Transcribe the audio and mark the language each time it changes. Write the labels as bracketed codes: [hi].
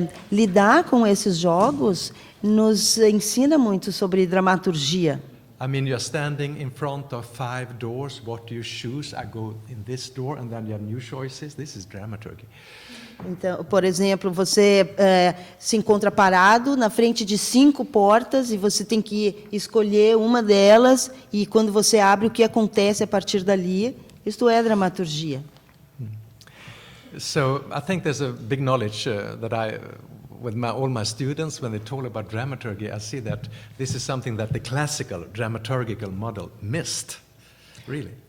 [pt] Lidar com esses jogos nos ensina muito sobre dramaturgia. [en] I mean, you're standing in front of 5 doors. What do you choose? I go in this door, and then you have new choices. This is dramaturgy. [pt] Então, por exemplo, você se encontra parado na frente de 5 portas e você tem que escolher uma delas, e quando você abre, o que acontece a partir dali. Isto é dramaturgia. [en] So I think there's a big knowledge that with all my students, when they talk about dramaturgy, I see that this is something that the classical dramaturgical model missed, really.